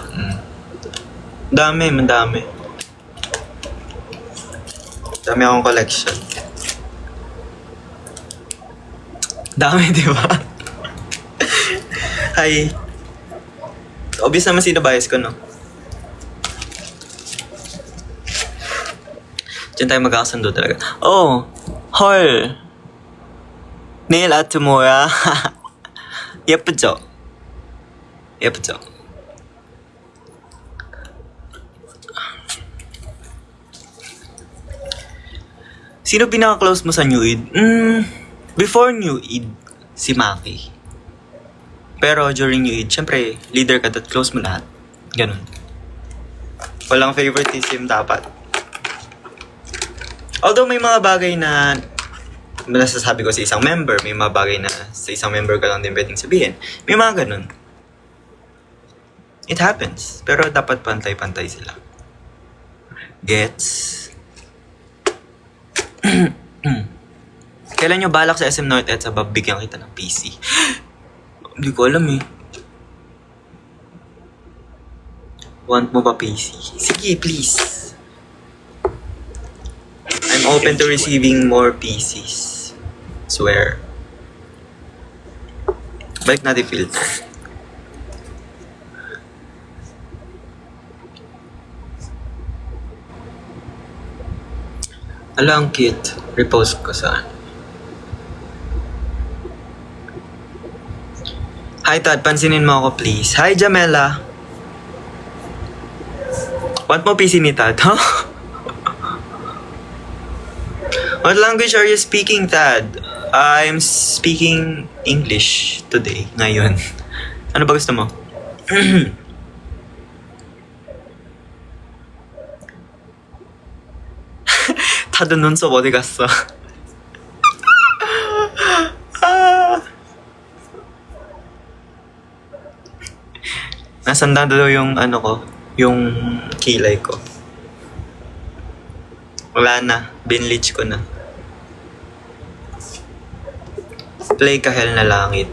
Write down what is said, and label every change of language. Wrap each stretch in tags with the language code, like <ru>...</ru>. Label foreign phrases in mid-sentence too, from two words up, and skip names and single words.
<tl>Dami, madami. Dami akong collection. Dami, di ba?</tl> <en>Hi.</en> <tl>Obvious naman sino bias ko, no? Diyan tayo magkakasundo talaga.</tl> <ko>Oh! 헐! 네일 아트 뭐야? 예쁘죠? 예쁘죠?</ko> <tl>Sino pinaka-close mo sa New Eid?</tl> <en>Before New Eid,</en> <tl>si Maki. Pero during New Eid, syempre, leader ka at close mo lahat. Ganun. Walang favoritism dapat. Although may mga bagay na nasasabi ko sa isang member, may mga bagay na sa isang member ka lang din pwedeng sabihin. May mga ganun.</tl> <en>It happens.</en> <tl>Pero dapat pantay-pantay sila.</tl> <en>Gets?</en> <tl>Kailan nyo balak sa SM North Edsa babigyan kita ng PC? Hindi ko alam eh. Want mo ba PC? Sige,</tl> <en>please. I'm open to receiving more PCs. Swear.</en> <tl>Balik natin filter. Ala, ang cute. Repost ko sa... Hi, Todd. Pansinin mo ako, please. Hi, Jamela. Want mo PC ni Todd, huh?</tl> <en>What language are you speaking, Tad? I'm speaking English today,</en> <tl>ngayon. Ano ba gusto mo?</tl> <ko>다들 눈썹 어디 갔어?</ko> <tl>Nasaan na daw yung ano ko, yung kilay ko. Wala na, binleach ko na.</tl> <en>Play kahel na langit.</en>